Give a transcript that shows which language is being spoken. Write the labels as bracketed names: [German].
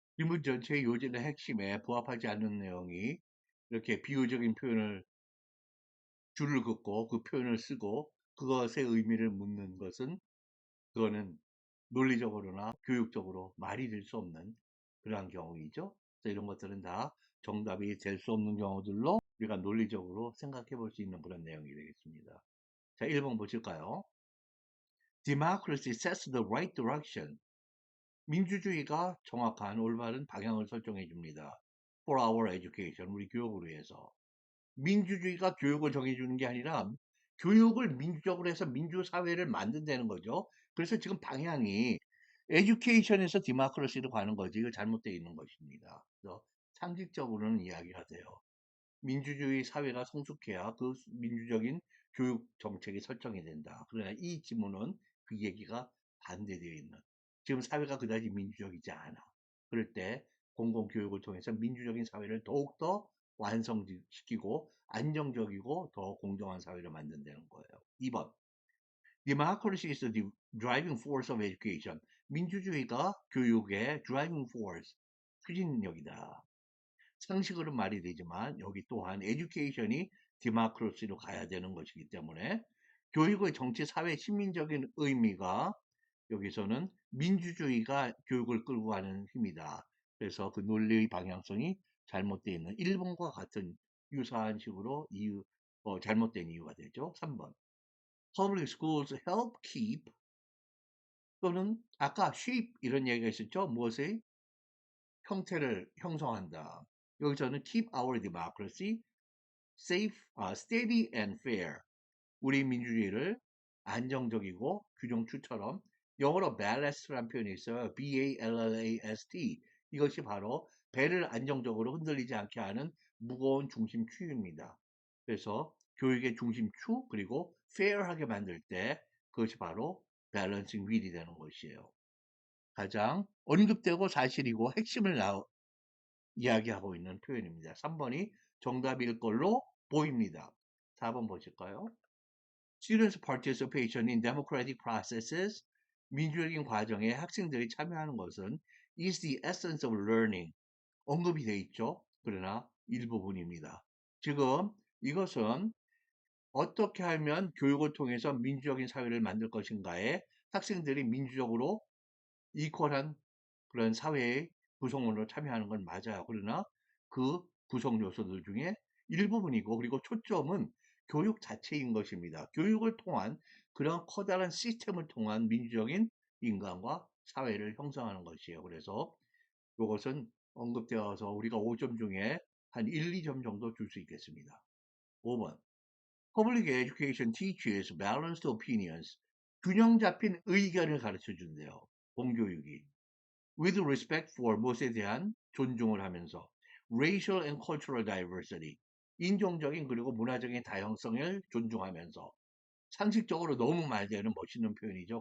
[Korean] 질문 전체의 요지의 핵심에 부합하지 않는 내용이 이렇게 비유적인 표현을 줄을 긋고 그 표현을 쓰고 그것의 의미를 묻는 것은 그거는 논리적으로나 교육적으로 말이 될 수 없는 그러한 경우이죠. 그래서 이런 것들은 다 정답이 될 수 없는 경우들로 우리가 논리적으로 생각해 볼 수 있는 그런 내용이 되겠습니다. 자, 1번 보실까요? [English] Democracy sets the right direction. [Korean] 민주주의가 정확한 올바른 방향을 설정해 줍니다. For our education, 우리 교육을 위해서. 민주주의가 교육을 정해주는 게 아니라 교육을 민주적으로 해서 민주사회를 만든다는 거죠. 그래서 지금 방향이 에듀케이션에서 디마크러시로 가는 거지. 이거 잘못되어 있는 것입니다. 그래서 상식적으로는 이야기가 돼요. 민주주의 사회가 성숙해야 그 민주적인 교육 정책이 설정이 된다. 그러나 이 지문은 그 얘기가 반대되어 있는. 지금 사회가 그다지 민주적이지 않아. 그럴 때 공공교육을 통해서 민주적인 사회를 더욱더 완성시키고 안정적이고 더 공정한 사회를 만든다는 거예요. 2번. [English] Democracy is the driving force of education. [Korean] 민주주의가 교육의 driving force, 추진력이다. 상식으로 말이 되지만 여기 또한 에듀케이션이 디마크로시로 가야 되는 것이기 때문에 교육의 정치, 사회, 시민적인 의미가 여기서는 민주주의가 교육을 끌고 가는 힘이다. 그래서 그 논리의 방향성이 잘못되어 있는 1번과 같은 유사한 식으로 잘못된 이유가 되죠. 3번. Public schools help keep 또는 아까 shape 이런 얘기가 있었죠. 무엇의 형태를 형성한다. [English] 여기서는 keep our democracy safe, steady and fair. [Korean] 우리 민주주의를 안정적이고 균형추처럼 영어로 ballast라는 표현이 있어요. B-A-L-L-A-S-T. 이것이 바로 배를 안정적으로 흔들리지 않게 하는 무거운 중심추입니다. 그래서 교육의 중심추 그리고 fair하게 만들 때 그것이 바로 balancing wheel이 되는 것이에요. 가장 언급되고 사실이고 핵심을 이야기하고 있는 표현입니다. 3번이 정답일 걸로 보입니다. 4번 보실까요? [English] Students' participation in democratic processes, 민주적인 과정에 학생들이 참여하는 것은 is the essence of learning. [Korean] 언급이 돼 있죠. 그러나 일부분입니다. 지금 이것은 어떻게 하면 교육을 통해서 민주적인 사회를 만들 것인가에 학생들이 민주적으로 이퀄한 그런 사회의 구성원으로 참여하는 건 맞아요. 그러나 그 구성 요소들 중에 일부분이고 그리고 초점은 교육 자체인 것입니다. 교육을 통한 그런 커다란 시스템을 통한 민주적인 인간과 사회를 형성하는 것이에요. 그래서 이것은 언급되어서 우리가 5점 중에 한 1, 2점 정도 줄 수 있겠습니다. 5번. [English] Public education teaches balanced opinions. [Korean] 균형 잡힌 의견을 가르쳐 준대요. 공교육이. with respect for 무엇에 대한 존중을 하면서 racial and cultural diversity 인종적인 그리고 문화적인 다양성을 존중하면서 상식적으로 너무 말되는 멋있는 표현이죠.